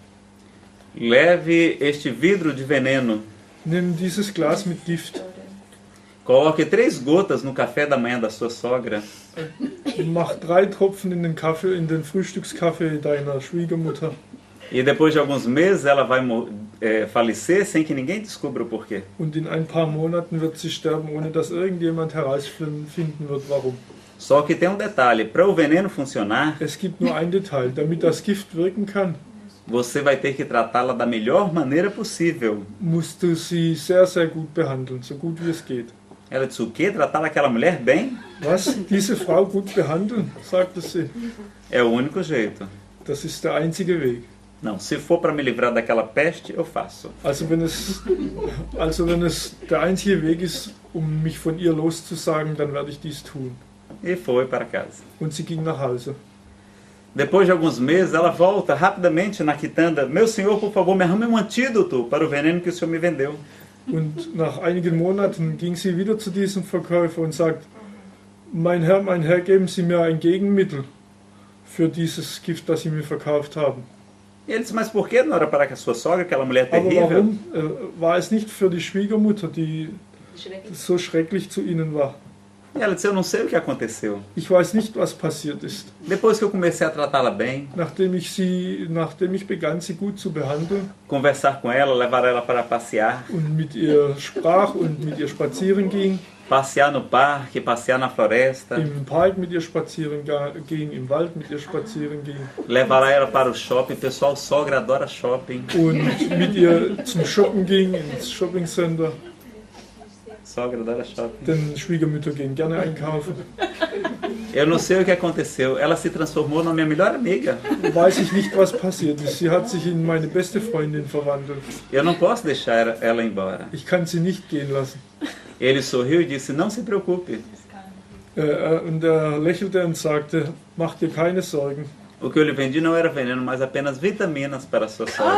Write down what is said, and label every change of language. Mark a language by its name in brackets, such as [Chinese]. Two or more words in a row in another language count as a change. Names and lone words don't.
[Portuguese] leve este vidro de veneno, [German] nimm dieses Glas mit Gift, [Portuguese] coloque 3 gotas no café da manhã da sua sogra [German] mach 3 Tropfen in den Kaffee, in den Frühstückskaffee deiner Schwiegermutter. [Portuguese] e depois de alguns meses ela vai falecer sem que ninguém descubra o porquê. [German] Und in ein paar Monaten wird sie sterben, ohne dass irgendjemand herausfinden wird, warum. [Portuguese] Só que tem um detalhe, para o veneno funcionar, [German] Es gibt nur ein Detail, damit das Gift wirken kann, [Portuguese] você vai ter que tratá-la da melhor maneira possível. [German] musst du sie sehr, sehr gut behandeln, so gut wie es geht. [Portuguese] Ela disse: o quê? Tratar aquela mulher bem? [German] Was? Diese Frau gut behandeln? Sagte sie. [Portuguese] É o único jeito. [German] Das ist der einzige Weg. [Portuguese] Não, se for para me livrar daquela peste, eu faço. [German] Also wenn es der einzige Weg ist, um mich von ihr loszusagen, dann werde ich dies tun. [Portuguese] E foi para casa. [German] Und sie ging nach Hause. [Portuguese] Depois de alguns meses, ela volta rapidamente na quitanda: meu senhor, por favor, me arrume um antídoto para o veneno que o senhor me vendeu. [German] Und nach einigen Monaten ging sie wieder zu diesem Verkäufer und sagt, mein Herr, geben Sie mir ein Gegenmittel für dieses Gift, das Sie mir verkauft haben. [Portuguese] E ele disse: mas por que não era para a sua sogra, aquela mulher [German] Aber [Portuguese] terrível? [German] warum war es nicht für die Schwiegermutter, die so schrecklich zu Ihnen war? [Portuguese] E ela disse: eu não sei o que aconteceu. [German] Ich weiß nicht, was passiert ist. [Portuguese] Depois que eu comecei a tratá-la bem, [German] Nachdem ich begann, sie gut zu behandeln [Portuguese] conversar com ela, levar ela para passear, [German] und mit ihr sprach und mit ihr spazieren ging, [Portuguese] passear no parque, passear na floresta, [German] im Park mit ihr spazieren ging, im Wald mit ihr spazieren ging [Portuguese] levar ela para o shopping. Pessoal, sogra adora shopping. [German] und mit ihr zum Shoppen ging, ins Shoppingcenter. [Portuguese] Sogra adora shopping. [German] Denn Schwiegermütter gehen gerne einkaufen. [Portuguese] Eu não sei o que aconteceu. Ela se transformou na minha melhor amiga. [German] Weiß ich nicht, was passiert ist. Sie hat sich in meine beste Freundin verwandelt. [Portuguese] Eu não posso deixar ela embora. [German] Ich kann sie nicht gehen lassen. [Portuguese] Ele sorriu e disse: não se preocupe. [German] Und er lächelte und sagte, mach dir keine Sorgen. [Portuguese] O que eu lhe vendi não era veneno, mas apenas vitaminas para a sua sogra.